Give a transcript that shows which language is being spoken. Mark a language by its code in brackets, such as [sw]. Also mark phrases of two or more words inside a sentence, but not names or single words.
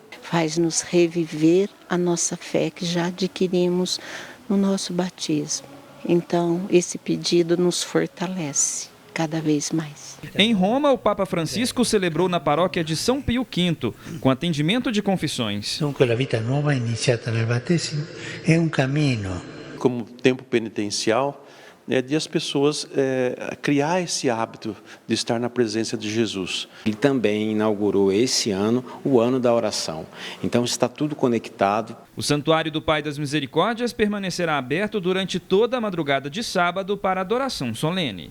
[pt] Faz-nos reviver a nossa fé que já adquirimos no nosso batismo. Então, esse pedido nos fortalece cada vez mais. Em Roma, o Papa Francisco celebrou na paróquia de São Pio V, com atendimento de confissões. [it] Dunque, [pt] a vida nova [it] iniziata nel battesimo è un cammino. [pt] Como tempo penitencial, de as pessoas criar esse hábito de estar na presença de Jesus. Ele também inaugurou esse ano o ano da oração. Então está tudo conectado. O Santuário do Pai das Misericórdias permanecerá aberto durante toda a madrugada de sábado para adoração solene.